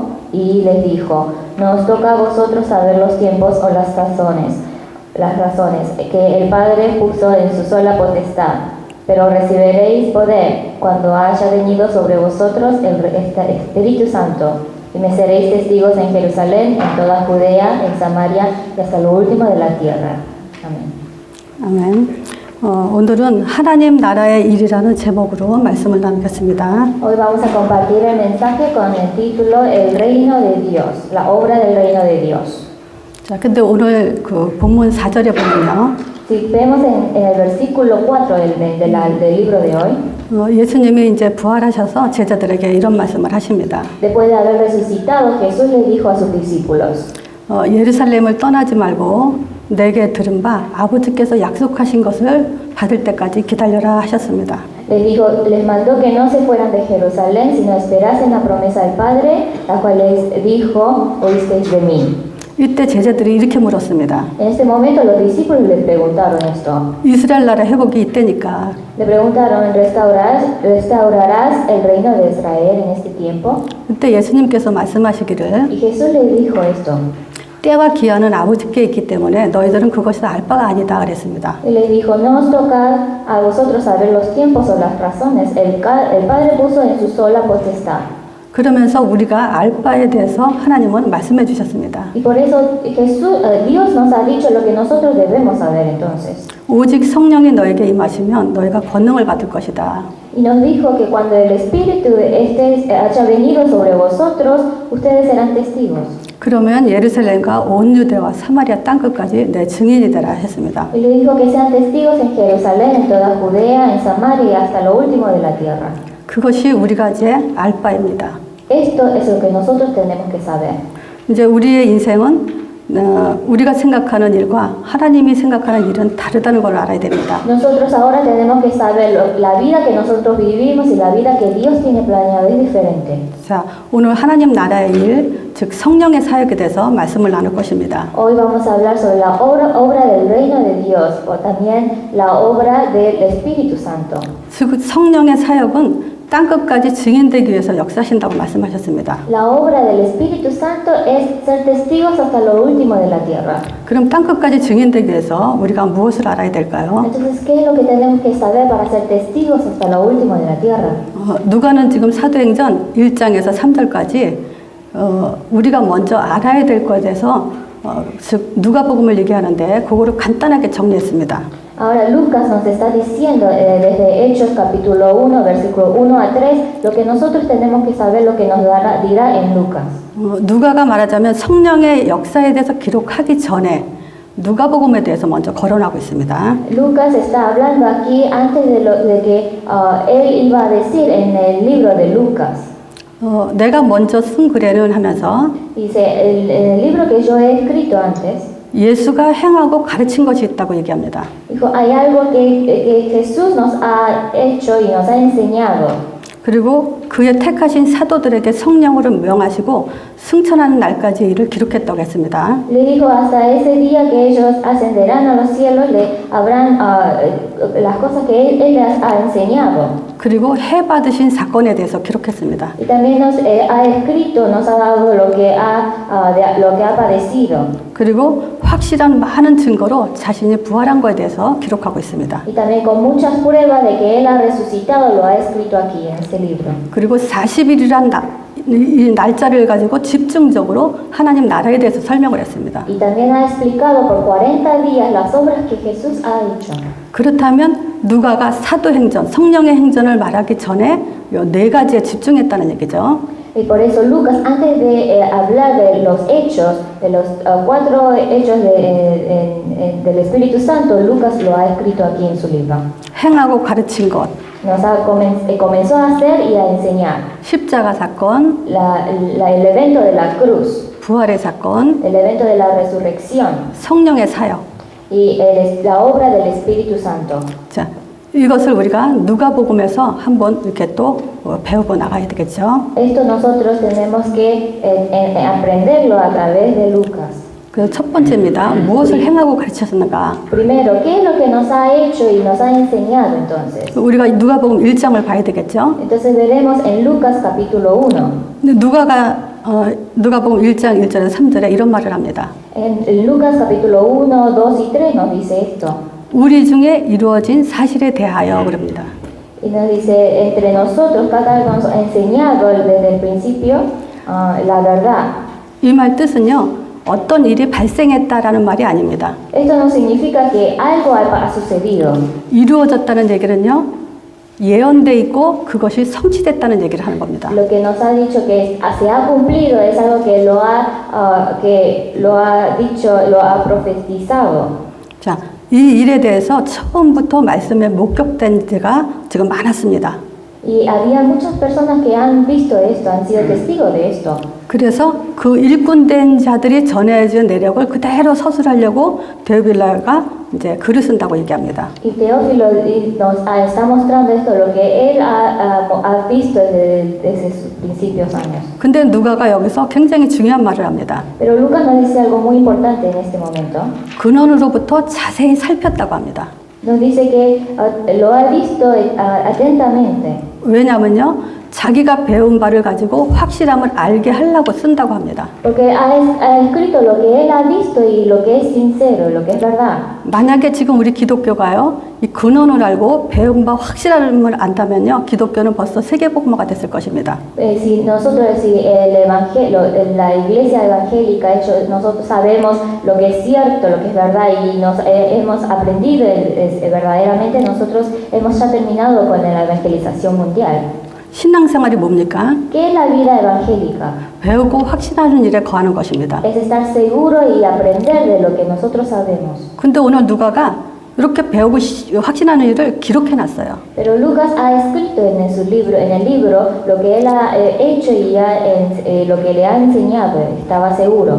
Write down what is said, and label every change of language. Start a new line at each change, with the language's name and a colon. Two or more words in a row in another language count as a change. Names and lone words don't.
Spanish: Y les dijo: no os toca a vosotros saber los tiempos o las razones que el Padre puso en su sola potestad, pero recibiréis poder cuando haya venido sobre vosotros el Espíritu Santo, y me seréis testigos en Jerusalén, en toda Judea, en Samaria y hasta lo último de la tierra. Amén.
Korean: 아멘. 오늘은 하나님 나라의 일이라는 제목으로 말씀을 나누겠습니다.
Spanish: Hoy vamos a compartir el mensaje con el título El reino de Dios, la obra del reino de Dios.
Korean: 자, 근데 오늘 그 본문 4절에 보면요.
Spanish: Si vemos en el versículo 4 del libro de hoy,
Korean: 예수님이 이제 부활하셔서 제자들에게 이런 말씀을 하십니다.
Spanish: después de haber resucitado, Jesús le dijo a sus discípulos:
Korean: 예루살렘을 떠나지 말고 내게 들은 바 아버지께서 약속하신 것을 받을 때까지 기다려라 하셨습니다.
Spanish: les mandó que no se fueran de Jerusalén, sino esperasen la promesa del Padre, la cual les dijo: oísteis de mí.
Korean: 이때 제자들이 이렇게 물었습니다.
Spanish: En este momento los discípulos le preguntaron esto.
Korean: 이스라엘 나라 회복이 이때니까
Spanish: Le preguntaron: ¿restaurarás el reino de Israel en este tiempo?
Korean: 그때 예수님께서 말씀하시기를
Spanish: Y Jesús le dijo esto.
Korean: 때와 기한은 아버지께 있기 때문에 너희들은 그것을 알 바가 아니다 그랬습니다.
Spanish: Y les dijo: no os toca a vosotros saber los tiempos o las razones. El Padre puso en su sola potestad.
Korean: 그러면서 우리가 알 바에 대해서 하나님은 말씀해 주셨습니다.
Spanish: Y por eso Dios nos ha dicho lo que nosotros debemos saber entonces.
Korean: 오직 성령이 너에게 임하시면 너희가 권능을 받을 것이다.
Spanish: Y nos dijo que cuando el Espíritu haya venido sobre vosotros, ustedes serán testigos.
Korean: 그러면 예루살렘과 온 유대와 사마리아 땅끝까지 내 증인이 되라 했습니다.
Spanish: Y le dijo que sean testigos en Jerusalén, en toda Judea, en Samaria y hasta lo último de la tierra.
Korean: 그것이 우리가 이제 알 바입니다.
Spanish: Esto es lo que nosotros tenemos que saber.
Korean: 이제 우리의 인생은 우리가 생각하는 일과 하나님이 생각하는 일은 다르다는 걸 알아야 됩니다.
Spanish: Nosotros ahora tenemos que saber la vida que nosotros vivimos y la vida que Dios tiene planeado es diferente.
Korean: 자, 오늘 하나님 나라의 일, 즉 성령의 사역에 대해서 말씀을 나눌 것입니다.
Spanish: Hoy vamos a hablar sobre la obra del reino de Dios o también la obra del Espíritu Santo.
Korean: 즉 성령의 사역은 땅끝까지 증인되기 위해서 역사하신다고 말씀하셨습니다.
Spanish: La obra del Espíritu Santo es ser testigos hasta lo último de la tierra.
Korean: 그럼 땅끝까지 증인되기 위해서 우리가 무엇을 알아야 될까요?
Spanish: Entonces, ¿qué es lo que tenemos que saber para ser testigos hasta lo último de la tierra?
Korean: 누가는 지금 사도행전 1장에서 3절까지 우리가 먼저 알아야 될 것에 대해서 즉 누가복음을 얘기하는데 그거를 간단하게 정리했습니다.
Spanish: Ahora Lucas nos está diciendo desde Hechos capítulo 1, versículo 1 a 3, lo que nosotros tenemos que saber, lo que nos dirá en Lucas.
Korean: 누가가 말하자면 성령의 역사에 대해서 기록하기 전에 누가복음에 대해서 먼저 거론하고 있습니다.
Spanish: Lucas está hablando aquí antes de que él iba a decir en el libro de Lucas.
Korean: 내가 먼저 쓴 글에는 하면서
Spanish: Dice, el libro que yo he escrito antes,
Korean: 예수가 행하고 가르친 것이 있다고 얘기합니다.
Spanish: dijo, hay algo que Jesús nos ha hecho y nos ha enseñado.
Korean: 그리고 그의 택하신 사도들에게 성령으로 명하시고 승천하는 날까지 이를 기록했다고 했습니다.
Spanish: Le dijo, hasta ese día que ellos ascenderán a los cielos, le habrán las cosas que él les ha enseñado.
Korean: 그리고 해 받으신 사건에 대해서 기록했습니다.
Spanish: Y también nos ha escrito, nos ha dado lo que ha padecido.
Korean: 그리고 확실한 많은 증거로 자신이 부활한 것에 대해서 기록하고 있습니다.
Spanish: Y también con muchas pruebas de que él ha resucitado, lo ha escrito aquí en este libro.
Korean: 그리고 40일이란 이 날짜를 가지고 집중적으로 하나님 나라에 대해서 설명을 했습니다.
Spanish: Y también ha explicado por 40 días las obras que Jesús ha hecho.
Korean: 그렇다면 누가가 사도행전, 성령의 행전을 말하기 전에 이 네 가지에 집중했다는 얘기죠.
Spanish: Y por eso Lucas, antes de hablar de los hechos, de los 4 hechos del Espíritu Santo, Lucas lo ha escrito aquí en su libro.
Korean: 행하고 가르친 것,
Spanish: Comenzó a hacer y a enseñar
Korean: 십자가 사건,
Spanish: el evento de la cruz,
Korean: 부활의 사건,
Spanish: el evento de la resurrección
Korean: 성령의 사역.
Spanish: y la obra del Espíritu Santo.
Korean: 자, 이것을 우리가 누가복음에서 한번 이렇게 또 배우고 나가야 되겠죠.
Spanish: Esto nosotros tenemos que aprenderlo a través de Lucas.
Korean: 그래서 첫 번째입니다. 무엇을 행하고 가르쳤는가?
Spanish: Primero, ¿qué es lo que nos ha hecho y nos ha enseñado entonces?
Korean: 우리가 누가복음 1장을 봐야 되겠죠.
Spanish: Entonces veremos en Lucas capítulo 1.
Korean: 근데 누가복음 1장 1절에서 3절에 이런 말을 합니다.
Spanish: En Lucas capítulo 1, 2 y 3 nos dice esto.
Korean: 우리 중에 이루어진 사실에 대하여 그럽니다.
Spanish: Y nos dice, entre nosotros, cada uno nos ha enseñado desde el principio la verdad.
Korean: 이 말 뜻은요, 어떤 일이 발생했다라는 말이 아닙니다.
Spanish: Esto no significa que algo ha sucedido.
Korean: 이루어졌다는 얘기는요, 예언돼 있고 그것이 성취됐다는 얘기를 하는 겁니다.
Spanish: Lo que nos ha dicho que se ha cumplido es algo que lo ha dicho, lo ha profetizado.
Korean: 자, 이 일에 대해서 처음부터 말씀에 목격된 자가 지금 많았습니다.
Spanish: Y había muchas personas que han visto esto, han sido testigos de esto.
Korean: 그래서 그 일꾼된 자들이 전해준 내력을 그대로 서술하려고 데오빌라가 이제 글을 쓴다고 얘기합니다.
Spanish: Y Teófilo nos está mostrando esto, lo que él ha visto desde sus principios años.
Korean: 근데 누가가 여기서 굉장히 중요한 말을 합니다.
Spanish: Pero Lucas nos dice algo muy importante en este momento.
Korean: 근원으로부터 자세히 살폈다고 합니다.
Spanish: Nos dice que lo ha visto atentamente.
Korean: 왜냐면요, 자기가 배운 바를 가지고 확실함을 알게 하려고 쓴다고 합니다.
Spanish: Porque ha escrito lo que él ha visto y lo que es sincero, lo que es verdad.
Korean: 만약에 지금 우리 기독교가요, 이 근원을 알고 배운 바 확실함을 안다면요, 기독교는 벌써 세계복음화가 됐을 것입니다.
Spanish: Si la iglesia evangélica, nosotros sabemos lo que es cierto, lo que es verdad y hemos aprendido verdaderamente, nosotros hemos ya terminado con la evangelización mundial.
Korean: 신앙생활이 뭡니까?
Spanish: ¿Qué es la vida evangélica?
Korean: 배우고 확신하는 일에 거하는 것입니다.
Spanish: Es estar seguro y aprender de lo que nosotros sabemos.
Korean: 근데 오늘 누가가 이렇게 배우고 확신하는 일을 기록해 놨어요.
Spanish: Pero Lucas ha escrito en el libro lo que él ha hecho y lo que le ha enseñado, estaba seguro.